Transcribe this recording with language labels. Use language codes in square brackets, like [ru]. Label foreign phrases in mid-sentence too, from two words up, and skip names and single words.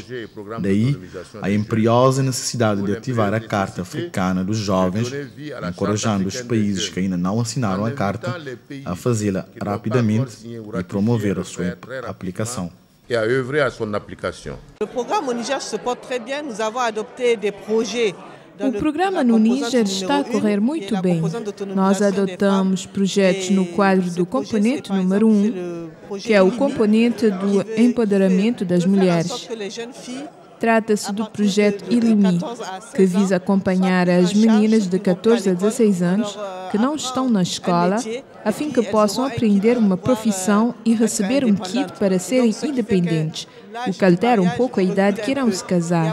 [pt] Daí, a imperiosa necessidade de ativar a Carta Africana dos Jovens, encorajando os países que ainda não assinaram a Carta a fazê-la rapidamente e promover a sua aplicação. O programa [fr] Niger se porte très bien. Nous avons adopté des projets. [pt] O programa no Níger está a correr muito bem. Nós adotamos projetos no quadro do componente número 1, que é o componente do empoderamento das mulheres. Trata-se do projeto ILIMI, que visa acompanhar as meninas de 14 a 16 anos que não estão na escola, a fim que possam aprender uma profissão e receber um kit para serem independentes, o que altera um pouco a idade que irão se casar.